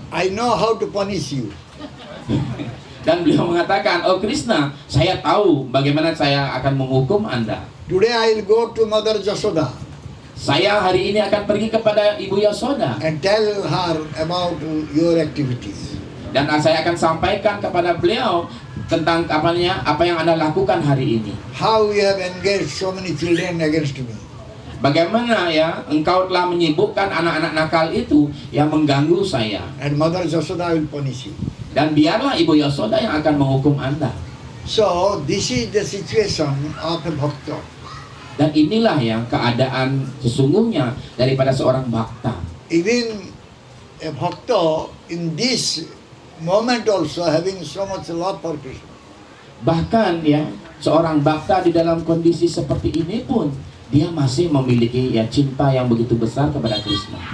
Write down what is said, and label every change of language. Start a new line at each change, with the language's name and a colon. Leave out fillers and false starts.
English: I know how to punish you.
Indonesian: Dan beliau mengatakan, oh Krishna, saya tahu bagaimana saya akan menghukum Anda.
English: Today I will go to Mother Jasoda.
Indonesian: Saya hari ini akan pergi kepada Ibu Yasoda
English: and tell her about your activities.
Indonesian: Dan saya akan sampaikan kepada beliau tentang apa yang Anda lakukan hari ini.
English: How you have engaged so many children against me.
Indonesian: Bagaimana ya engkau telah menyibukkan anak-anak nakal itu yang mengganggu saya.
English: And Mother Jasoda will punish you.
Indonesian: Dan biarlah Ibu Yasoda yang akan menghukum Anda.
English: So this is the situation of a bhakta.
Indonesian: Dan inilah yang keadaan sesungguhnya daripada seorang bhakta.
English: Even a bhakta in this moment also having so much love for Krishna.
Indonesian: Bahkan ya seorang bhakta di dalam kondisi seperti ini pun dia masih memiliki ya cinta yang begitu besar kepada Krishna.